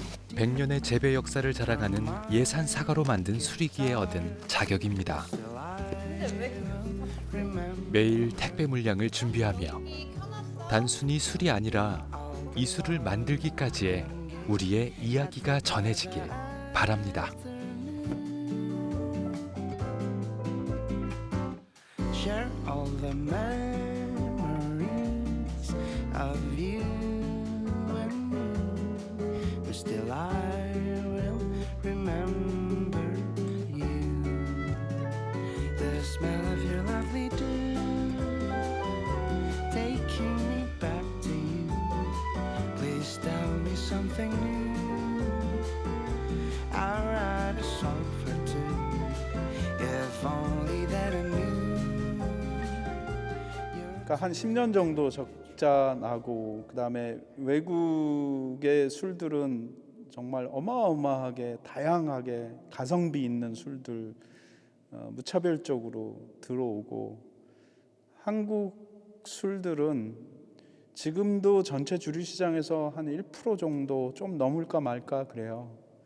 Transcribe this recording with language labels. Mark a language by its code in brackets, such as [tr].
[ko] 100년의 재배 역사를 자랑하는 예산 사과로 만든 수리기에 얻은 자격입니다. 매일 택배 물량을 준비하며 단순히 술이 아니라 이 술을 만들기까지의 우리의 이야기가 전해지길 바랍니다. [en] Share all the memories of you and me, but still I will remember you. The smell of your lovely dew, taking me back to you. Please tell me something new. I'll write a song for two, if only that I knew. [ko] 그러니까 한 10년 정도 적자 나고 그다음에 외국의 술들은 정말 어마어마하게 다양하게 가성비 있는 술들 무차별적으로 들어오고 한국 술들은 지금도 전체 주류 시장에서 한 1% 정도 좀 넘을까 말까 그래요.